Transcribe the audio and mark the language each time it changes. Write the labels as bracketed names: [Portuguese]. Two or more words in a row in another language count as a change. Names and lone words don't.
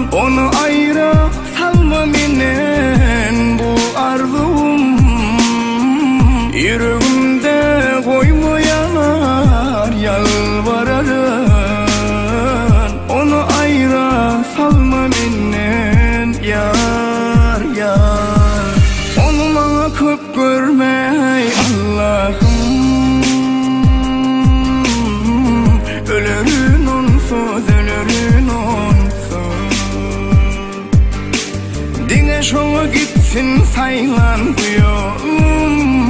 [Turkmen] Onu aýra salma menen bu arzum. [Turkish] Yüreğimde koyma yanar yalvararım. [Turkmen] Onu aýra salma menen yar yar. Onu maňa köp görmeý Allah'ım. [Turkish] Ölürün onsuz, ölürün onsuz. [Turkmen] Diňe şoňa gitsin saýlan bu ýolum.